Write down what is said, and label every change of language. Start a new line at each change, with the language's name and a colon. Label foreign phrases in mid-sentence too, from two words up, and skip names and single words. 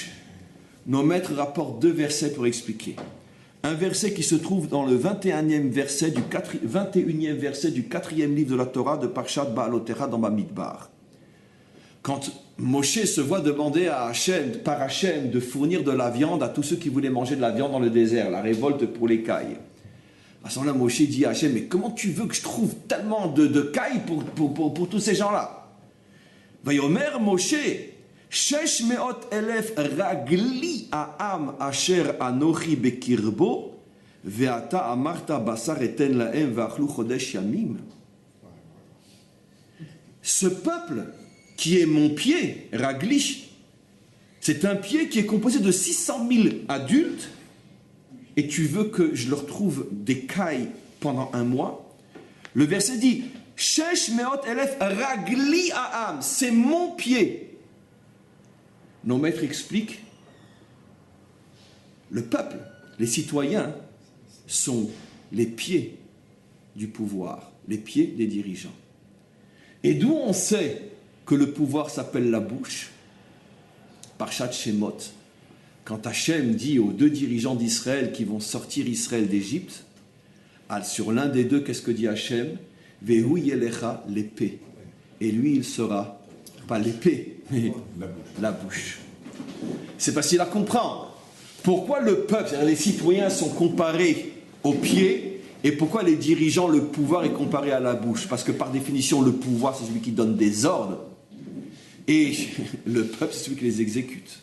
French: Nos maîtres rapportent deux versets pour expliquer. Un verset qui se trouve dans le 21e verset du 4e livre de la Torah de Parshat Baalotera dans Bamidbar. Quand Moshe se voit demander par Hachem de fournir de la viande à tous ceux qui voulaient manger de la viande dans le désert, la révolte pour les cailles. À ce moment-là, Moshe dit à Hachem, mais comment tu veux que je trouve tellement de cailles pour tous ces gens-là?
Hebrew: ויאמר משה, שש מאות אלף רגלי העם אשר אנכי בקרבו, ואתה אמרת בשר אתן להם ואכלו חודש ימים.
French: Ce peuple qui est mon pied, Ragli, c'est un pied qui est composé de 600 000 adultes, et tu veux que je leur trouve des cailles pendant un mois? Le verset dit,
Hebrew: שש מאות אלף רגלי העם,
French: c'est mon pied. Nos maîtres expliquent, le peuple, les citoyens, sont les pieds du pouvoir, les pieds des dirigeants. Et d'où on sait que le pouvoir s'appelle la bouche? Parshat Shemot, quand Hachem dit aux deux dirigeants d'Israël qui vont sortir Israël d'Égypte, sur l'un des deux, qu'est-ce que dit Hachem?
Hebrew: והוא ילכה l'épée.
French: Et lui, il sera, pas l'épée, mais la bouche. C'est facile à comprendre. Pourquoi le peuple, c'est-à-dire les citoyens, sont comparés aux pieds, et pourquoi les dirigeants, le pouvoir est comparé à la bouche? Parce que par définition, le pouvoir, c'est celui qui donne des ordres, et le peuple, c'est celui qui les exécute.